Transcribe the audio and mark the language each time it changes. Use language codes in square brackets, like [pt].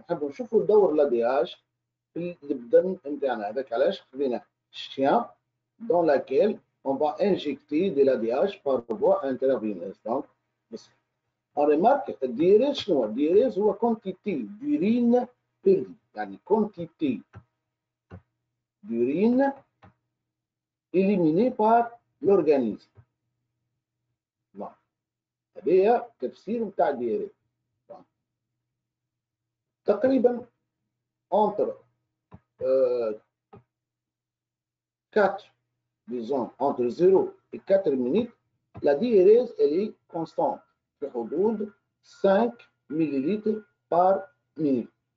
[ar] نحب نشوفوا دور l'ADH في البدن نتاعنا. هذاك علاش خذينا [fr] chien dans laquelle on va injecter de l'ADH par voie intraveineuse. Donc, on remarque [ar] الديريز شنو؟ الديريز هو [fr] quantité d'urine perdue، [ar] يعني [fr] quantité d'urine éliminée par l'organisme. Non. [ar] هذايا تفسير نتاع الديريز. تقريبا [fr] entre 4, disons entre 0 et 4 minutes, la diurèse elle est constante. [ar] في حدود [fr] 5 millilitres par minute.